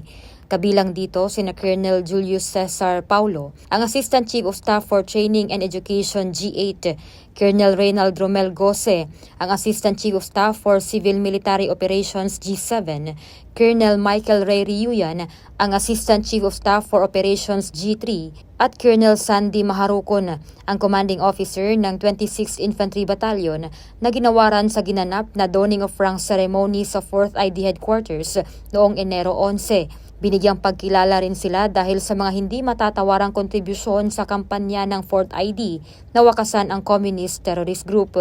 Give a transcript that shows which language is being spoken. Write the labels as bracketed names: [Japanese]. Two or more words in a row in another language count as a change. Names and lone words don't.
[Filipino] Kabilang dito sina Colonel Julius Cesar Paulo, ang [English] Assistant Chief of Staff for Training and Education [Filipino] G8, Colonel Reynald Romel Gose, ang [English] Assistant Chief of Staff for Civil Military Operations [Filipino] G7, Colonel Michael Ray Riuyan, ang [English] Assistant Chief of Staff for Operations [Filipino] G3, at Colonel Sandy Maharukon, ang [English] Commanding Officer [Filipino] ng 26th Infantry Battalion na ginawaran sa ginanap na [English] donning of rank ceremony [Filipino] sa 4th ID Headquarters noong Enero 11. Binigyang pagkilala rin sila dahil sa mga hindi matatawarang kontribusyon sa kampanya ng 4th ID na wakasan ang Communist Terrorist Group.